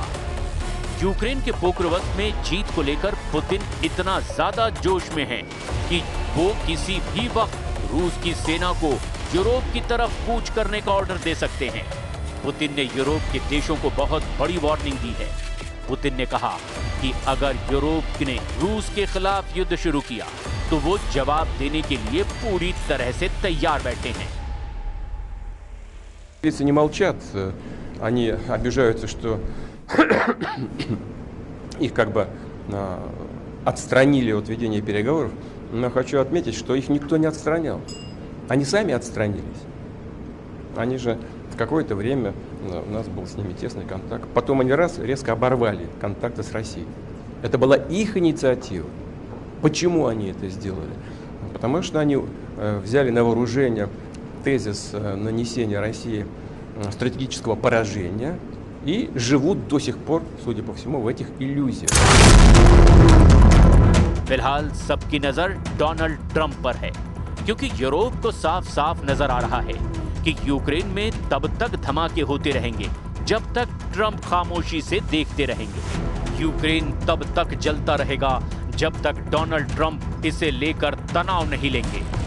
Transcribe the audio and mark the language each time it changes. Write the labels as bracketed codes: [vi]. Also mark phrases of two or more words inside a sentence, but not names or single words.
[hi] यूक्रेन के पोक्रोवस्क में जीत को लेकर पुतिन इतना ज्यादा जोश में है कि वो किसी भी वक्त रूस की सेना को यूरोप की तरफ कूच करने का ऑर्डर दे सकते हैं। पुतिन ने यूरोप के देशों को बहुत बड़ी वार्निंग दी है। पुतिन ने कहा कि अगर यूरोप ने रूस के खिलाफ युद्ध शुरू किया तो वो जवाब देने के लिए पूरी तरह से तैयार बैठे हैं। [ru] Лица не молчат, они обижаются, что их как бы отстранили от ведения переговоров, но хочу отметить, что их никто не отстранял. Они сами отстранились. Они же в какое-то время, у нас был с ними тесный контакт, потом они резко оборвали контакты с Россией. Это была их инициатива. Почему они это сделали? Потому что они взяли на вооружение тезис нанесения России стратегического поражения и живут до сих пор, судя по всему, в этих иллюзиях. [hi] फिलहाल सबकी नजर डोनाल्ड ट्रंप पर है, क्योंकि यूरोप को साफ साफ नजर आ रहा है कि यूक्रेन में तब तक धमाके होते रहेंगे जब तक ट्रंप खामोशी से देखते रहेंगे। यूक्रेन तब तक जलता रहेगा जब तक डोनाल्ड ट्रंप इसे लेकर तनाव नहीं लेंगे।